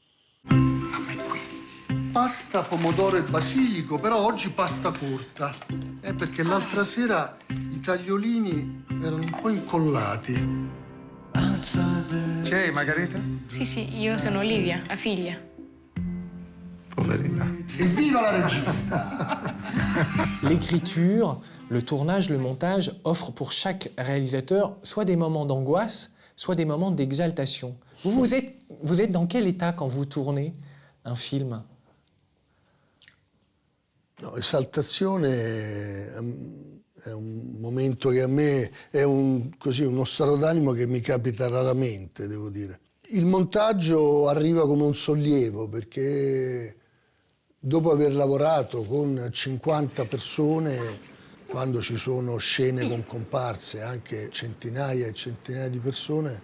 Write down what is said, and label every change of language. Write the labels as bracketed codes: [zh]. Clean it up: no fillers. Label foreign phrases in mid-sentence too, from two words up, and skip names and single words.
[it] Pasta, pomodoro e basilico, però oggi pasta corta, perché l'altra sera i tagliolini erano un po' incollati. Chi è Margherita? Sì, io sono Olivia, la figlia. Poverina. Evviva la regista! [fr] L'écriture, le tournage, le montage offrent pour chaque réalisateur soit des moments d'angoisse, soit des moments d'exaltation. Vous êtes dans quel état quand vous tournez un film? [it] No, esaltazione è un momento che a me è uno stato d'animo che mi capita raramente, devo dire. Il montaggio arriva come un sollievo, perché dopo aver lavorato con 50 persone, quando ci sono scene con comparse, anche centinaia e centinaia di persone,